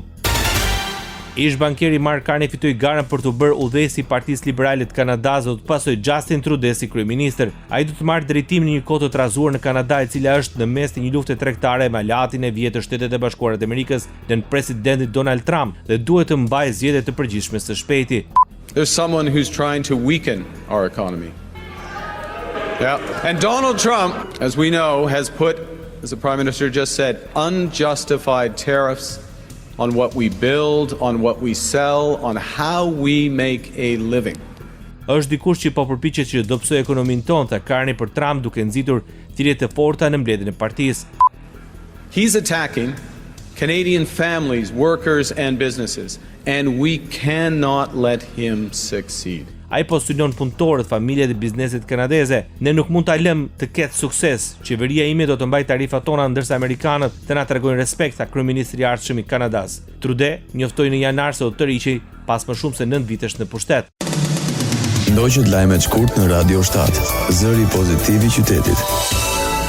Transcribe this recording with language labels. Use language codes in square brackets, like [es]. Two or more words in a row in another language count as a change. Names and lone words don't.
[sq] Ish bankieri Mark Carney fitoi garën për të bërë udhëhesi i Partisë Liberale të Kanadas dhe do të pasojë Justin Trudeau si kryeministër. Ai do të marrë drejtimin në një kohë të trazuar në Kanada, e cila është në mes të një lufte tregtare me aleatin e vjetër Shtetet e Bashkuara të Amerikës dhe presidentin Donald Trump dhe duhet të mbajë zgjedhje të përgjithshme së shpejti. [en] There's someone who's trying to weaken our economy. Yeah. And Donald Trump, as we know, has put, as the Prime Minister just said, unjustified tariffs on what we build, on what we sell, on how we make a living. [sq] Është dikush që po përpiqet që do psojë ekonominë tonë, tha Carney për Trump, duke nxitur thirrje të forta në mbledhjen e partisë. [en] He's attacking Canadian families, workers and businesses, and we cannot let him succeed. [sq] Ai postulion punëtorët, familjet dhe bizneset kanadeze. Ne nuk mund ta lëmë të ketë sukses. Qeveria ime do të mbajë tarifat tona ndërsa amerikanët të na tregojnë respekt, tha kryeministri i Artshëm i Kanadas. Trudeau njoftoi në janar se do të tërhiqej pas më shumë se 9 vitesh në pushtet. Ndoqët lajmet shkurt në Radio 7, zëri pozitiv i qytetit.